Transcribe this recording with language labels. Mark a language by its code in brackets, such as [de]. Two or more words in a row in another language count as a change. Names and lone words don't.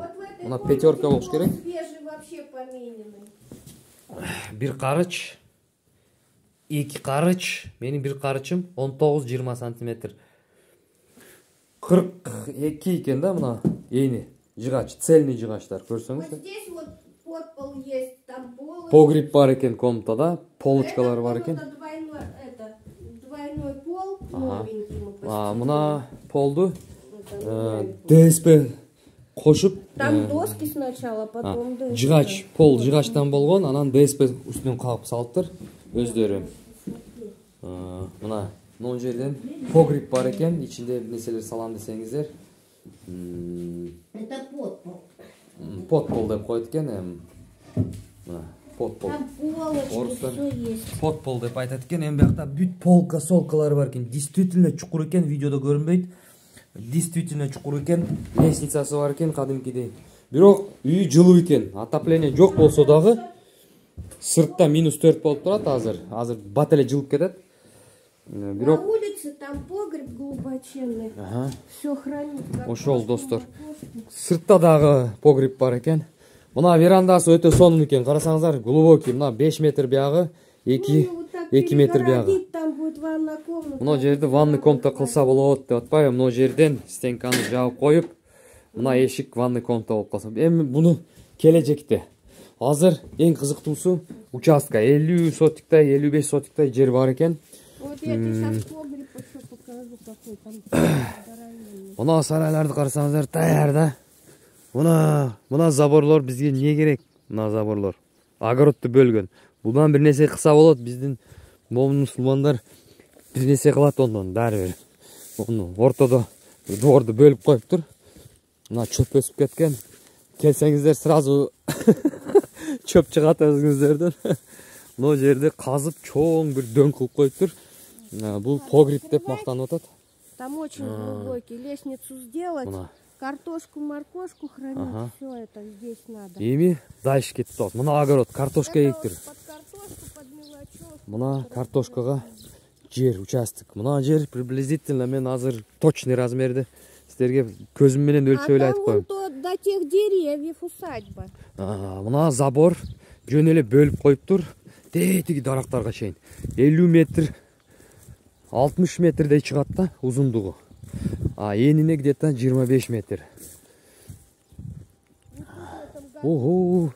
[ky] Мына пятерка болуш керек. Бир карыч, эки карыч, менин бир карычым 19-20 сантиметр. 42 экен да мына эни жыгач, цельный жыгачтар көрсөңүз. [ru] Вот здесь вот подпол есть, там пол. [ky] Погреб бар экен комнатада, полочкалар бар экен. [ru] Двойной пол, новенький мы поставили. [ky] Мына полду ДСП кошуп. [ru] Там доски сначала, потом ДСП. [ky] Жыгач, пол жыгачтан болгон, анан ДСП үстүнөн кагып салыптыр өздөрү. Мына Мына жерден погреб бар экен, ичинде нерселер салам десеңиздер. [ru] Это подпол. [ky] Подпол деп коет экен. Мына подпол. [ru] Там полочки, все есть. [ky] Подпол деп айтат экен. Эми биякта бүт полка, солкалары бар экен. Действительно чукур экен, видеодо көрүнбөйт. Действительно чукур экен. Лестницасы бар экен кадимкидей. Бирок үй жылуу экен. Отопление жок болсо дагы сыртта -4 болуп турат азыр. Азыр бат эле жылып кетет. [ru] Бирок на улице там погреб глубоченный. Все хранит. [ky] Ошол достор. Сыртта дагы погреб бар экен. Мына верандасы өтө сонун экен. Карасаңыздар, глубокий. Мына 5 метр биягы, 2 метр биягы. [ru] Там будет ванна комната. [ky] Мына жерде [ru] ванный комната [ky] кылса болот деп атпайбы? Мына жерден стенканы жаап коюп, мына эшик [ru] ванный комната [ky] болуп калса. Эми буну келечекте. Азыр эң кызыктуусу участка 50 сотиктай, 55 сотиктай жер бар экен. [ru] Вот я тебе сейчас погреб еще покажу, какой там. [ky] Мына сарайларды карасаңыздар таяр да. Мына заборлор бизге не керек? Мына заборлор огородду бөлгөн. Будан бир нерсе кылса болот, биздин момун мусулмандар бир нерсе кылат ондон баары бир. Ону ортодо дворду бөлүп коюптур. Мына чөп өсүп кеткен. Келсеңиздер сразу чөп чыгат өзүңүздөрдөн. Мына жерде казып чоң бир дөң кылып коюптур. Бул погреб деп мактанып атат. [ru] Там очень глубокий. Лестницу сделать, картошку, моркошку хранить, все это здесь надо. [ky] Эми дальше кетип атат. Мына огород, картошка эктир. [ru] Под картошку, под мелочевку. [ky] Мына картошкага жер, участок. Мына жер приблизительно мен азыр точный размерде силерге көзүм менен өлчөп эле айтып коем. [ru] До тех деревьев усадьба. [ky] Мына забор жөн эле бөлүп коюптур. Тетиги дарактарга чейин 50 метр 60 метрдей чыгат да узундугу. Энине где-то 25 метр. Ого!